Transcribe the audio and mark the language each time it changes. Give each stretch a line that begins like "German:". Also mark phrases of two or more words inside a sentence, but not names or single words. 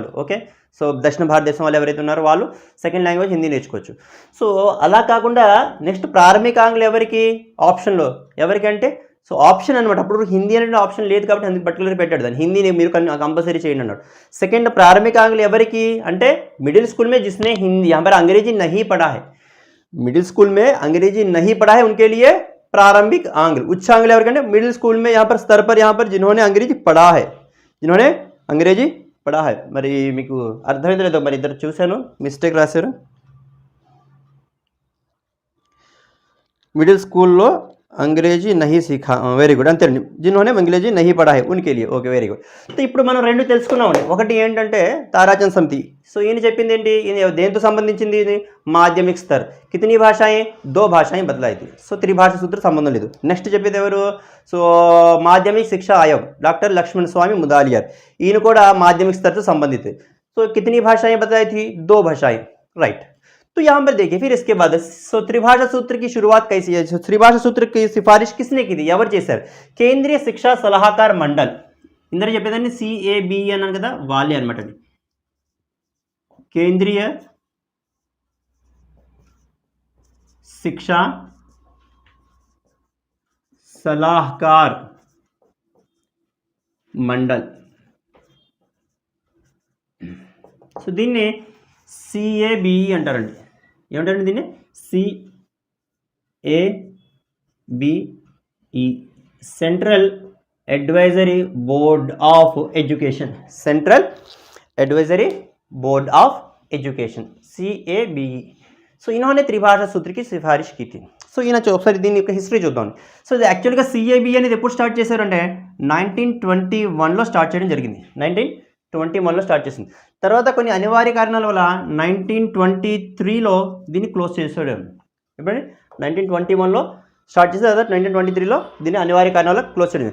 Telugu: ఓకే, సో దక్షిణ భారతదేశం వాళ్ళు ఎవరైతే ఉన్నారో వాళ్ళు సెకండ్ లాంగ్వేజ్ హిందీ నేర్చుకోవచ్చు। సో అలా కాకుండా నెక్స్ట్ ప్రారంభిక ఆంగ్ల ఎవరికి ఆప్షన్లో, ఎవరికంటే సో ఆప్షన్ అనమాట, అప్పుడు హిందీ అనే ఆప్షన్ లేదు కాబట్టి అందుకు పర్టికులర్ పెట్టాడు దాన్ని, హిందీని మీరు కంపల్సరీ చేయండి అన్నాడు।
Hindi: సెకండ్ ప్రారంభిక ఆంగ్ల ఎవరికి అంటే मिडिल स्कूल में जिसने हिंदी यहाँ पर अंग्रेजी नहीं पढ़ा है, मिडिल स्कूल में अंग्रेजी नहीं पढ़ा है उनके लिए प्रारंभिक आंग्ल। उच्च आंग्ल ఎవరికంటే मिडिल स्कूल में यहाँ पर स्तर पर यहाँ पर जिन्होंने अंग्रेजी पढ़ा है, जिन्होंने अंग्रेजी पढ़ा है।
Telugu: మరి మీకు అర్థమైందో లేదో, మరి ఇద్దరు చూశాను మిస్టేక్ రాశారు, మిడిల్ స్కూల్లో
Hindi: अंग्रेजी नहीं सीखा,
Telugu: వెరీ గుడ్ అంతేనండి,
Hindi: जिन्होंने अंग्रेजी नहीं पढ़ा है उनके लिए,
Telugu: ఓకే వెరీ గుడ్। సో ఇప్పుడు మనం రెండు తెలుసుకున్నామండి, ఒకటి ఏంటంటే తారాచంద్ సమితి, సో ఈయన చెప్పింది ఏంటి, ఈయన దేంతో సంబంధించింది, ఇది మాధ్యమిక స్థర్,
Hindi: कितनी भाषाएं 2 भाषाएं बदलाई,
Telugu: సో త్రిభాష సూత్ర సంబంధం లేదు। నెక్స్ట్ చెప్పేది ఎవరు, సో మాధ్యమిక శిక్షా ఆయోగ్ డాక్టర్ లక్ష్మణ స్వామి ముదాలియార్, ఈయన కూడా మాధ్యమిక స్థర్తో సంబంధిత।
Hindi: సో कितनी भाषाएं बताई थी, 2 भाषाएं, राइट। तो यहां पर देखिए फिर इसके बाद त्रिभाषा सूत्र की शुरुआत कैसी है, त्रिभाषा सूत्र की सिफारिश किसने की थी,
Telugu: ఎవరు చేశారు, కేంద్రీయ శిక్షా సలహాకార మండల్, ఇందర చెప్పేదాన్ని CABE అన్నాను కదా, వాళ్ళే అనమాట. కేంద్రీయ శిక్షా సలహాకార్ మండల్. సో దీన్ని CABE అంటారండి. ఏమంటారండి దీన్ని? CABE, సెంట్రల్ అడ్వైజరీ బోర్డ్ ఆఫ్ ఎడ్యుకేషన్, సెంట్రల్ एडवाइजरी बोर्ड ऑफ एजुकेशन CABE.
Hindi: సో इन्होंने त्रिभाषा सूत्र की सिफारिश की थी.
Telugu: సో ఈయన ఒకసారి దీని యొక్క హిస్టరీ చూద్దాం. సో ఇది యాక్చువల్గా CABE అనేది ఎప్పుడు స్టార్ట్ చేశారంటే 1921లో స్టార్ట్ చేయడం జరిగింది. 1921లో స్టార్ట్ చేసింది. తర్వాత కొన్ని అనివార్య కారణాల వల్ల 1923లో దీన్ని క్లోజ్ చేశాడు. ఎప్పుడండి 1921లో స్టార్ట్ చేసి తర్వాత 1923లో దీన్ని అనివార్య కారణాల క్లోజ్ చేయడం.